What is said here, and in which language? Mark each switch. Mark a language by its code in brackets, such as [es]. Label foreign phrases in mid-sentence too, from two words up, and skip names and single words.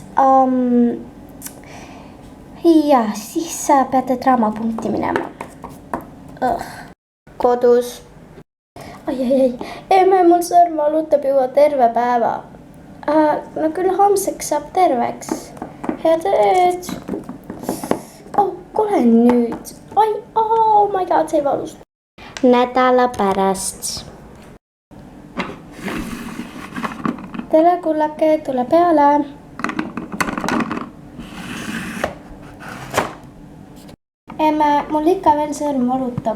[et] Ja, siis peate draamapunkti minema. Kodus. Ai. Emme, mul sõrm valutab juba terve päeva. No küll homseks saab terveks. Head ööd. Kole nüüd. [en] Ai, oh my god, [et] see valus. Nädala pärast. Tere, kullake, tule peale. Emme, mul ikka veel sõrm valutab.